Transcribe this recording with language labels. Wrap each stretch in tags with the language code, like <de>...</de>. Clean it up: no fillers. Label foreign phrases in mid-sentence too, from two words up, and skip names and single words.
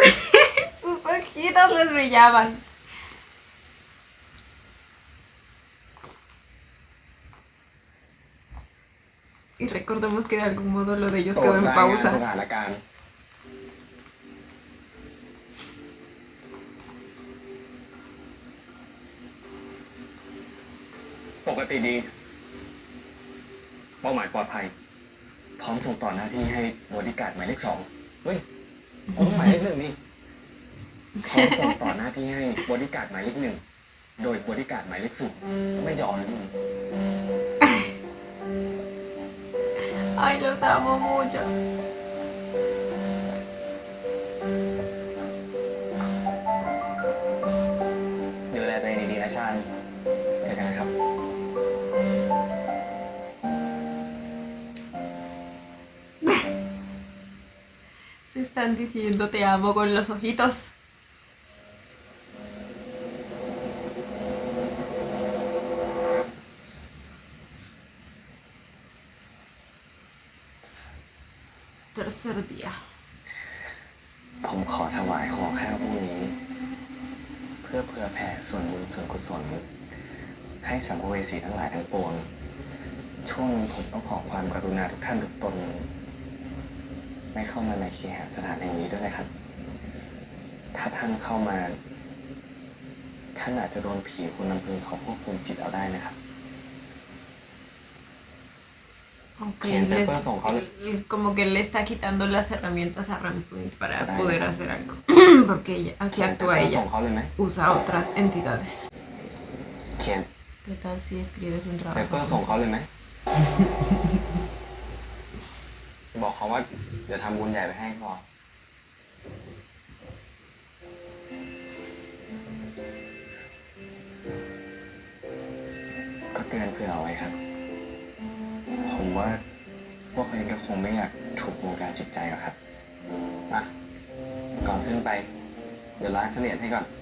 <es>Sus ojitos les brillaban. Y recordemos que de algún modo lo de ellos</es> <th>โปร</th> <es>quedó</es> <th>ด</th> <es>en</es> <th>รายงานส</th> <es>pausa.</es> <th>ถานการณ์ ปกติดี เป้าหมายปลอดภัย พร้อมส่งต่อหน้าที่ให้บอดี้การ์ดหมายเลข 2 เฮ้ยเอาหมายเลข 1นี่พร้อมส่งต่อหน้าที่ให้บอดี้การ์ดหมายเลข 1 โดยบอดี้การ์ดหมายเลข 0 ไม่ยอมนะมึง</th> <es>Ay, los amo mucho.</es> <th>ดูแลตัวเองดีๆนะชาญเจอกันนะครับ</th> <es>Se están diciendo te amo con los ojitos. Tercer día.</es> <th>ผมขอถวายของข้าวพวกนี้ เพื่อเผื่อแผ่ส่วนบุญส่วนกุศลให้สัมภเวสีทั้งหลายทั้งปวง ช่วงนี้ผมต้องขอความกรุณาทุกท่านทุกตน ไม่เข้ามาในเคหสถานแห่งนี้ด้วยนะครับ ถ้าท่านเข้ามา ท่านอาจจะโดนผีคุณน้ำพึงเขาควบคุมจิตเอาได้นะครับ</th> <es>Ok, ¿Quién te les- puede sonjar? como que le está quitando las herramientas a Rampant para Para poder ella. hacer algo. Porque así</es> <th>ส่ง</th> <es>actúa</es> <th>ส่</th> <es>ella.</es> <th>งเขาเลยไหม</th> <es>Usa otras entidades.</es> <th>เขียน</th> <es>¿Qué tal si escribes un</es> <th>เปเปอร์ส่ง</th> <es>trabajo?</es> <th>เขาเลยไหม บอกเขาว่าเดี๋ยวทำบุญใหญ่ไปให้พอ ก็เตื อนเผื่อเอาไว้ครับ ผมว่าพวกเขาเองก็คงไม่อยากถูกวงการจิตใจหรอกครับมาก่อนขึ้นไป เดี๋ยวล้างเสนียดให้ก่อน</th>